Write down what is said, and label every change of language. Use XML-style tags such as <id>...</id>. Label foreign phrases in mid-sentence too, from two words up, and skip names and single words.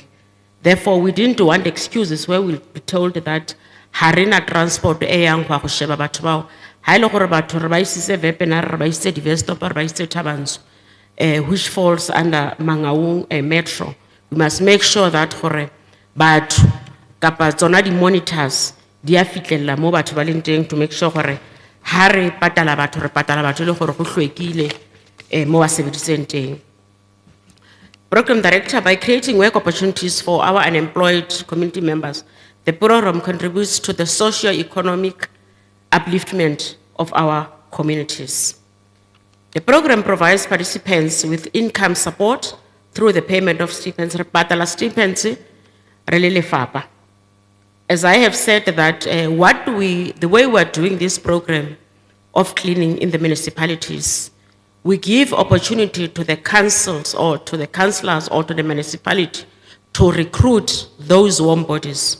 <en>Therefore, we didn't want excuses where we'll be told that harina transport which falls under Mangaung Metro. We must make sure that but the monitors to make sure</en> <tn>hare patala batho le gore go hlwekile mo ba sebediseng teng.</tn> <en>Program director, by creating work opportunities for our unemployed community members, the program contributes to the socio-economic upliftment of our communities. The program provides participants with income support through the payment of stipends, As I have said that the way we are doing this program of cleaning in the municipalities, we give opportunity to the councils or to the councillors or to the municipality to recruit those warm bodies.</en>